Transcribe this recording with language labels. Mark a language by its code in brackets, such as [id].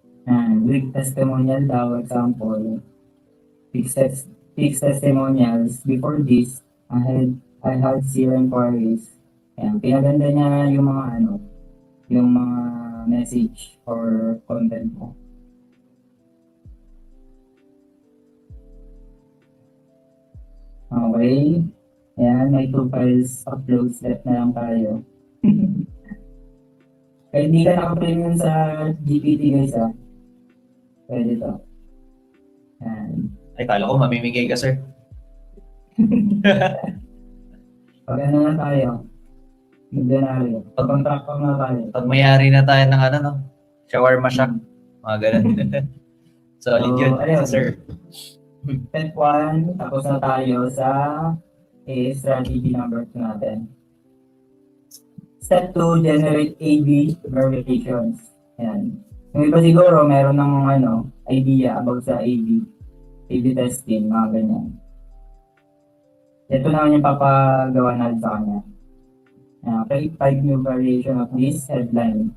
[en] And with testimonial daw, example, fixed testimonials. Before this, I had 0 inquiries. [tl] Ayan, pinaganda niya yung mga ano, yung mga message or content mo. Okay. Ayan, may 2 files upload step na lang tayo. Kaya hindi ka naka-premium sa GPT guys pwede to. Ayan. Ay, kala ko mamimigay ka, sir. Pag ano na tayo, milyonaryo. Pag-contractor na tayo. Pag mayari na tayo ng ano, no? Shawarma shack. Mga ganun. Solid yun, ayun. sir. Step 1, tapos na tayo sa strategy number 2 natin. [en] Step 2, generate A/B verifications. Ayan. [tl] Yung iba siguro, meron ng idea about sa A/B testing, mga ganyan. Ito naman yung papagawa natin sa kanya. [en] Create 5 new variation of this headline.